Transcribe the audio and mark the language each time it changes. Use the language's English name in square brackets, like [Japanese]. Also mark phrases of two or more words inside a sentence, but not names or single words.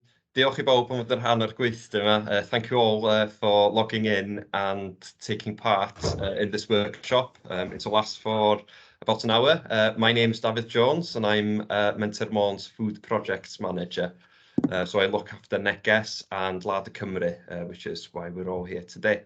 [Welsh] Diolch I bawb am fod yn rhan o'r gweithdy yma. [English] Thank you all for logging in and taking part in this workshop. It'll last for about an hour. My name is David Jones and I'm Menter Food Projects Manager. So I look after Neges and Larder Cymru, which is why we're all here today.